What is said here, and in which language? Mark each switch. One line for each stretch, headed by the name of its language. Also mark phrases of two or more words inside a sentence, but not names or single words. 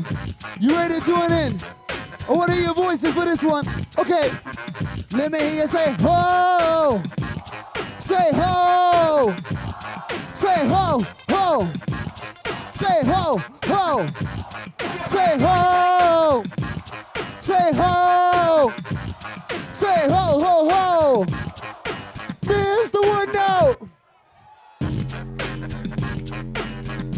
English: You ready to join in? I want to hear your voices for this one. Okay, let me hear you say ho. Say ho. Say ho, ho. Say ho, ho. Say ho. Say ho. Say ho, ho, ho. Mr. Wood Note.